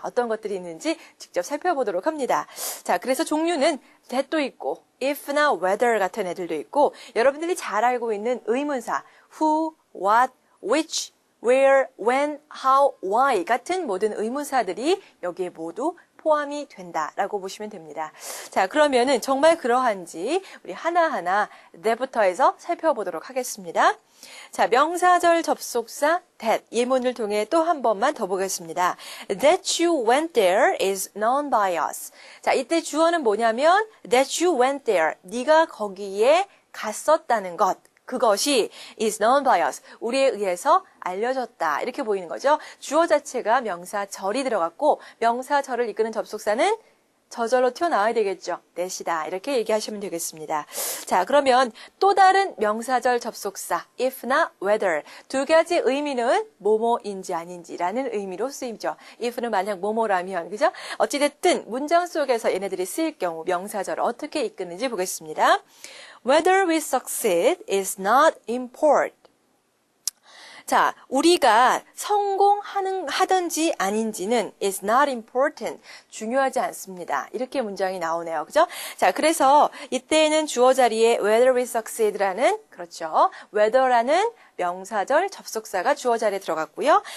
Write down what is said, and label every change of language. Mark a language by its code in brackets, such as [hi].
[ko] 어떤 것들이 있는지 직접 살펴보도록 합니다. 자, 그래서 종류는 that도 있고 if나 whether 같은 애들도 있고, 여러분들이 잘 알고 있는 의문사 who, what, which, where, when, how, why 같은 모든 의문사들이 여기에 모두 포함이 된다라고 보시면 됩니다. 자, 그러면은 정말 그러한지 우리 하나하나 내부터 해서 살펴보도록 하겠습니다. 자, 명사절 접속사 that 예문을 통해 또 한 번만 더 보겠습니다. [en] That you went there is known by us. [ko] 자, 이때 주어는 뭐냐면 [en] that you went there. [ko] 네가 거기에 갔었다는 것. [en] 그것이 is known by us. [ko] 우리에 의해서 알려졌다. 이렇게 보이는 거죠. 주어 자체가 명사절이 들어갔고 명사절을 이끄는 접속사는 저절로 튀어나와야 되겠죠. that이다. 이렇게 얘기하시면 되겠습니다. 자, 그러면 또 다른 명사절 접속사 if나 whether 2가지 의미는 뭐뭐인지 아닌지라는 의미로 쓰이죠. if는 만약 뭐뭐라면, 그죠? 어찌됐든 문장 속에서 얘네들이 쓰일 경우 명사절을 어떻게 이끄는지 보겠습니다. [en] Whether we succeed is not important. [ko] 자, 우리가 성공하든지 아닌지는 [en] is not important. [ko] 중요하지 않습니다. 이렇게 문장이 나오네요. 그죠? 자, 그래서 이때는 주어 자리에 [en] whether we succeed [ko] 라는, 그렇죠. whether라는 명사절 접속사가 주어 자리에 들어갔고요.